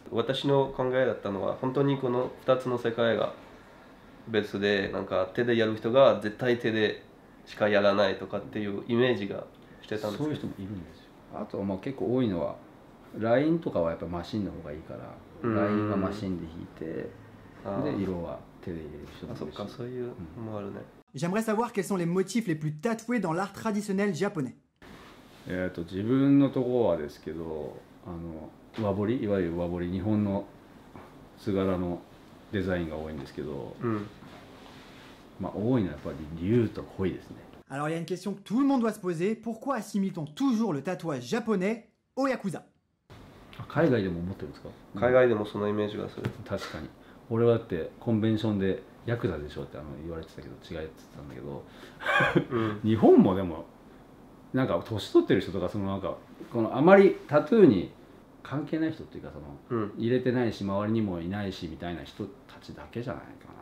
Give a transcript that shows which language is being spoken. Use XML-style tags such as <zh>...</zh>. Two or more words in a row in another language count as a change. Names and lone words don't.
<ja>私の考えだったのは本当にこの2つの世界が別で、なんか手でやる人が絶対手でしかやらないとかっていうイメージがしてたんですけど。そういう人もいるんですよ。あとはまあ結構多いのはラインとかはやっぱマシンの方がいいから、ラインはマシンで引いて、で色は手で入れる人もいるし。そっか、そういうのもあるね。</ja> <fr>J'aimerais savoir quels sont les motifs les plus tatoués dans l'art traditionnel japonais.</fr> <ja>自分のところはですけど、和彫り、いわゆる和彫り、日本の図柄のデザインが多いんですけど、まあ多いのはやっぱり竜と鯉ですね。</ja> <fr>Alors il y a une question que tout le monde doit se poser, pourquoi assimile-t-on toujours le tatouage japonais au yakuza?</fr> <ja>海外でも思ってるんですか？海外でもそのイメージがする。確かに。俺はだってコンベンションでヤクザでしょって言われてたけど違いって言ってたんだけど、日本もでもなんか年取ってる人とかなんかこのあまりタトゥーに関係ない人っていうか入れてないし周りにもいないしみたいな人たちだけじゃないかな。</ja>